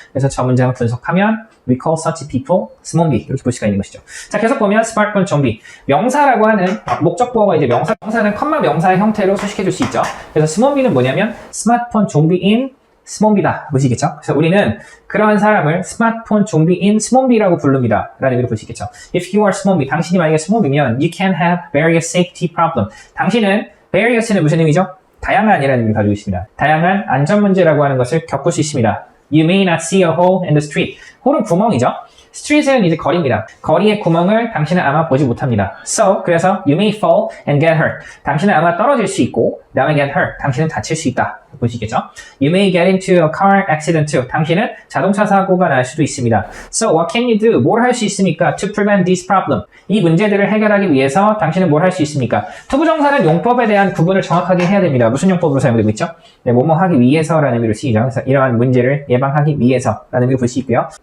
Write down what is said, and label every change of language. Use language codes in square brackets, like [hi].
[ko] 그래서 저 문장을 분석하면 [en] We call such people [ko] 스몬비 이렇게 볼 수가 있는 것이죠. 자, 계속 보면 스마트폰 좀비 명사라고 하는 목적보어가 이제 명사는 컴마 명사의 형태로 수식해 줄 수 있죠. 그래서 스몬비는 뭐냐면 스마트폰 좀비인 스몬비다 보시겠죠? 그래서 우리는 그러한 사람을 스마트폰 좀비인 스몬비라고 부릅니다 라는 의미로 볼 수 있겠죠. [en] If you are 스몬비, [ko] 당신이 만약에 스몬비면 [en] You can have various safety problem. [ko] 당신은 various는 무슨 의미죠? 다양한이라는 의미를 가지고 있습니다. 다양한 안전 문제라고 하는 것을 겪을 수 있습니다. [en] You may not see a hole in the street. [ko] 홀은 구멍이죠. street은 이제 거리입니다. 거리의 구멍을 당신은 아마 보지 못합니다. [en] So, [ko] 그래서 [en] you may fall and get hurt. [ko] 당신은 아마 떨어질 수 있고, 그 다음에 [en] get hurt. [ko] 당신은 다칠 수 있다. 보시겠죠? [en] You may get into a car accident too. [ko] 당신은 자동차 사고가 날 수도 있습니다. [en] So, what can you do? [ko] 뭘 할 수 있습니까? [en] To prevent this problem. [ko] 이 문제들을 해결하기 위해서 당신은 뭘 할 수 있습니까? 투부정사는 용법에 대한 구분을 정확하게 해야 됩니다. 무슨 용법으로 사용되고 있죠? 네, 뭐뭐 하기 위해서라는 의미로 쓰이죠. 그래서 이러한 문제를 예방하기 위해서라는 의미로 볼 수 있고요.